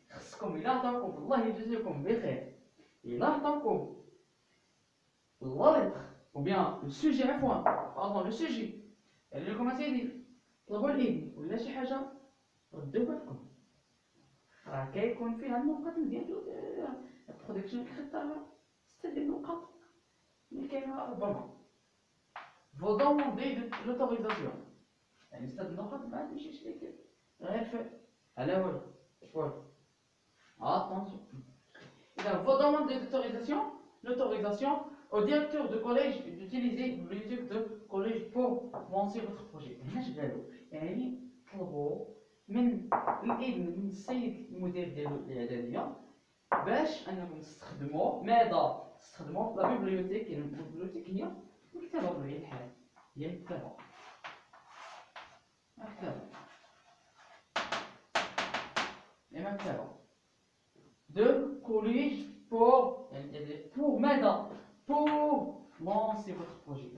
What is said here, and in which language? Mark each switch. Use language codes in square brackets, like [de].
[ar] خصكم إلا عطاوكم الله يجزيكم بخير، إلا عطاوكم لا لتر أو بيان لو سوجي عفوا باردون لو سوجي قال لكم أسيدي طلبوا الإذن ولا شي حاجة ردوا بالكم، راه كيكون فيها النقط ديال البرودكسيون كيختارها 6 ديال النقط اللي كاينه ربما فو دوموندي لوتوريزاسيون، يعني 6 النقط ما تمشيش ليك غير في على والو والو. [fr] Attention. Il faut demander l'autorisation au directeur de collège d'utiliser le bibliothèque de collège pour lancer votre projet. [ar] هنا شغالو يعني طلبوا من الإذن من السيد المدير ديال الإعدادية باش أنكم تستخدموا ماذا؟ تستخدموا لا بيبليوتيك، يعني البيبليوتيك هي مكتبة بطبيعة الحال، هي مكتبة [fr] de collège pour [ar] ماذا؟ [fr] pour lancer votre projet.